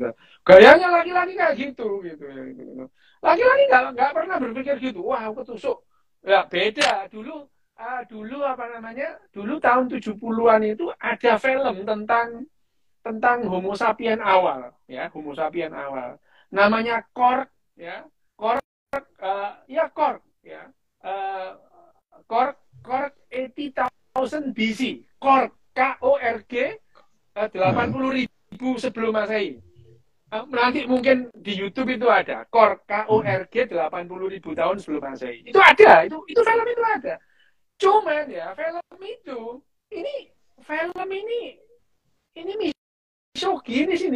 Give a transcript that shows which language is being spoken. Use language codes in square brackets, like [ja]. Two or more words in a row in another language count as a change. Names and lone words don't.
[id] Gayanya laki-laki kayak gitu ya. Gitu. Laki-laki nggak pernah berpikir gitu. Wah, aku ketusuk. Ya beda dulu apa namanya? Dulu tahun 70-an itu ada film tentang Homo sapien awal, ya, Homo sapien awal. Namanya Kork, ya, Kork, ya Kork, ya, uh, Kork, Kork 80.000 BC, Kork, KORG, 80.000 sebelum Masehi. Nanti mungkin di YouTube itu ada Kork, KORG 80.000 tahun sebelum Masehi. Itu ada, itu film itu ada. Cuman ya film ini gini sini.